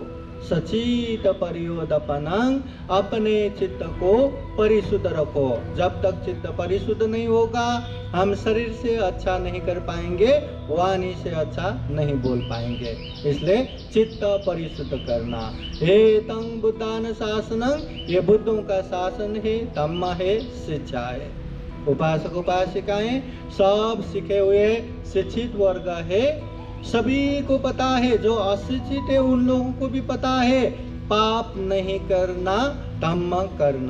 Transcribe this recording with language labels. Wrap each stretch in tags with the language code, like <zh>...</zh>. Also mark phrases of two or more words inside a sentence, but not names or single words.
<pi>सचित परियोदपनं,</pi> <hi>अपने चित्त को परिशुद्ध रखो। जब तक चित्त परिशुद्ध नहीं होगा, हम शरीर से अच्छा नहीं कर पाएंगे, वाणी से अच्छा नहीं बोल पाएंगे। इसलिए चित्त परिशुद्ध करना।</hi> <pi>एतं बुद्धान शासनं,</pi> <hi>ये बुद्धों का शासन है, धम्म है, शिक्षा है। उपासक उपासिकाएं सब सीखे हुए शिक्षित वर्ग है। सभी को पता है, जो अशिक्षित है उन लोगों को भी पता है, पाप नहीं करना, धम्म करना।</hi>